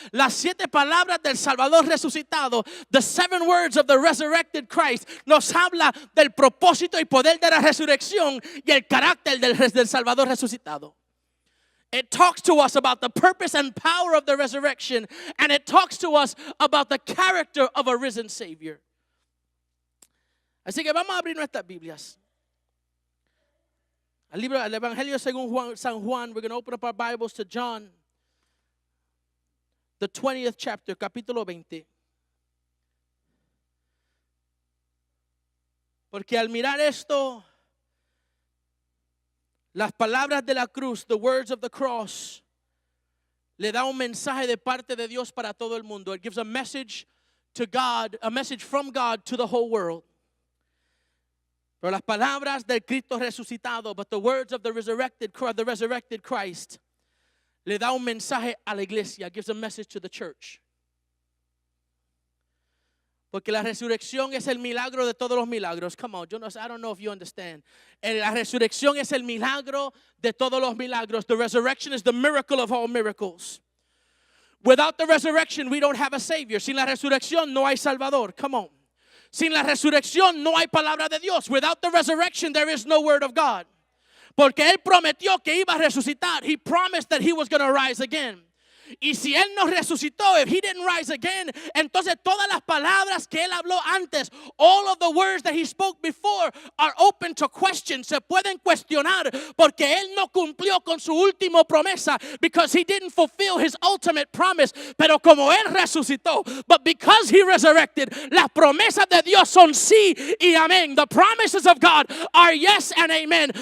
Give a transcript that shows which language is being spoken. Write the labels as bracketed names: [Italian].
[Spanish] Las 7 palabras del Salvador resucitado, [English] the 7 words of the resurrected Christ, [Spanish] nos habla del propósito y poder de la resurrección y el carácter del Salvador resucitado. [English] It talks to us about the purpose and power of the resurrection, and it talks to us about the character of a risen Savior. [Spanish] Así que vamos a abrir nuestras Biblias. El libro, el Evangelio según San Juan. [English] We're going to open up our Bibles to John, the 20th chapter, [Spanish] capítulo 20. Porque al mirar esto, las palabras de la cruz, [English] the words of the cross, [Spanish] le da un mensaje de parte de Dios para todo el mundo. [English] It gives a message to God, a message from God to the whole world. [Spanish] Pero las palabras del Cristo resucitado, [English] but the words of the resurrected Christ, [Spanish] le da un mensaje a la iglesia, [English] gives a message to the church. [Spanish] Porque la resurrección es el milagro de todos los milagros. [English] Come on, I don't know if you understand. [Spanish] La resurrección es el milagro de todos los milagros. [English] The resurrection is the miracle of all miracles. Without the resurrection, we don't have a Savior. [Spanish] Sin la resurrección no hay Salvador. [English] Come on. [Spanish] Sin la resurrección no hay palabra de Dios. [English] Without the resurrection, there is no word of God. [Spanish] Porque Él prometió que iba a resucitar. [English] He promised that He was going to rise again. [Spanish] Y si Él no resucitó, [English] if He didn't rise again, [Spanish] entonces todas las palabras que Él habló antes, [English] all of the words that He spoke before are open to question. [Spanish] Se pueden cuestionar porque Él no cumplió con su última promesa, [English] because He didn't fulfill His ultimate promise. [Spanish] Pero como Él resucitó, [English] but because He resurrected, [Spanish] las promesas de Dios son sí y amén. [English] The promises of God are yes and amen.